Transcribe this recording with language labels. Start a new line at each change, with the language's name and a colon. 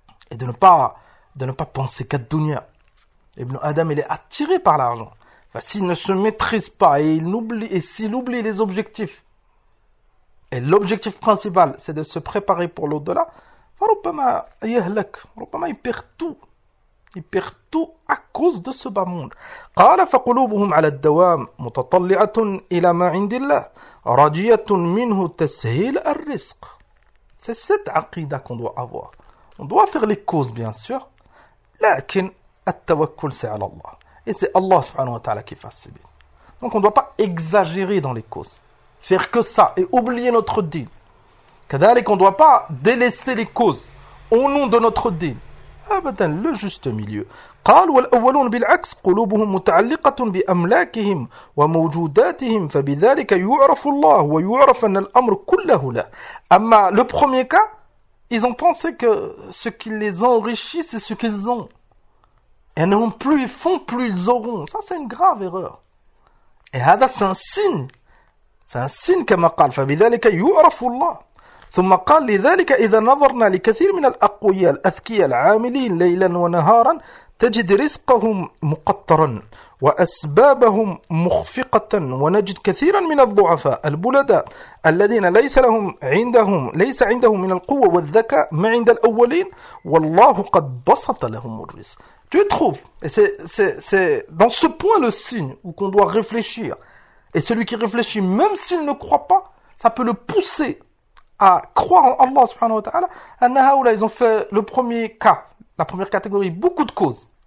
French: Et de ne pas penser qu'à dunya. Ibn Adam, il est attiré par l'argent. Enfin, s'il ne se maîtrise pas et s'il oublie les objectifs, et l'objectif principal, c'est de se préparer pour l'au-delà, ربما il perd tout. Il perd tout à cause de ce bas monde.
Arabic: قال فقلوبهم على الدوام متطلعة إلى ما عند الله راجية منه تسهيل الرزق.
French: C'est cette aqida qu'on doit avoir. On doit faire les causes, bien sûr.
Arabic: لكن التوكل c'est على الله.
French: Et c'est Allah سبحانه وتعالى qui facilite. Donc on ne doit pas exagérer dans les causes. Faire que ça et oublier notre dîn. كذلك on ne doit pas délaisser les causes au nom de notre dîn. أبدا لو جوست ميليو.
Arabic: قال والأولون بالعكس قلوبهم متعلقة بأملاكهم وموجوداتهم، فبذلك يعرف الله ويعرف أن الأمر كله له.
French: أما لو بروميي كا ils ont pensé que ce qui les enrichit c'est ce qu'ils ont. Et non plus ils font plus ils auront. Ça c'est une grave erreur. Et هذا c'est un signe. C'est un signe
Arabic: كما قال فبذلك يعرف الله. ثم قال لذلك إذا نظرنا لكثير من الأقوياء الأذكياء العاملين ليلا ونهارا تجد رزقهم مقطرا وأسبابهم مخفقة، ونجد كثيرا من الضعفاء البلداء الذين ليس عندهم من القوة والذكاء ما عند الأولين، والله قد بسط لهم الرزق.
French: Tu trouves, c'est dans ce point le signe où qu'on doit réfléchir. Et celui qui réfléchit, même s'il ne croit pas, ça peut le pousser à croire en Allah subhanahu wa ta'ala. Annahaoula, ils ont fait le premier cas, la première catégorie, beaucoup de causes.